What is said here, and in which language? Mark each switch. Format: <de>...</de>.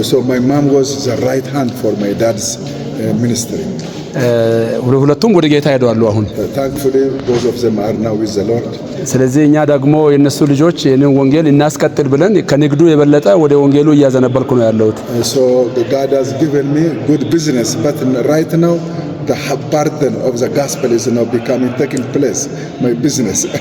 <en>So my mom was the right hand for my dad's ministry.</en> <am>ሁለቱም ወደ ጌታ ሄደዋል አሁን።</am> <en>Thankfully both of them are now with the Lord.</en> <am>ስለዚህ እኛ ደግሞ የነሱ ልጆች ይህንን ወንጌል እናስቀጥል ብለን ከንግዱ የበለጠ ወደ ወንጌሉ እያዘነበልኩ ነው ያለሁት።</am> <en>So God has given me good business, but right now the burden of the gospel is now taking place, my business.</en>